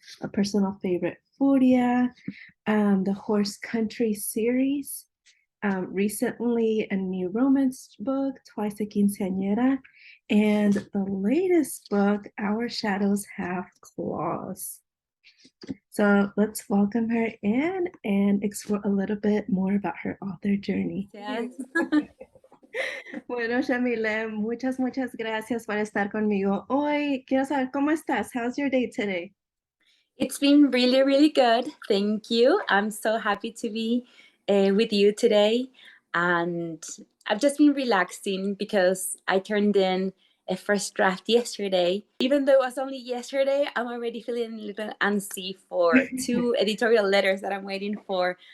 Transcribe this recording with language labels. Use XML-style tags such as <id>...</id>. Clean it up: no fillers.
<en>A personal favorite, Furia, the Horse Country series, recently a new romance book, Twice a Quinceañera, and the latest book, Our Shadows Have Claws. So let's welcome her in and explore a little bit more about her author journey. Yes.</en> <es>Bueno, Shamile, muchas gracias por estar conmigo hoy. Quiero saber cómo estás.</es> <en>How's your day today? It's been really, really good. Thank you. I'm so happy to be with you today. And I've just been relaxing because I turned in a first draft yesterday. Even though it was only yesterday, I'm already feeling a little antsy for two editorial letters that I'm waiting for.</en>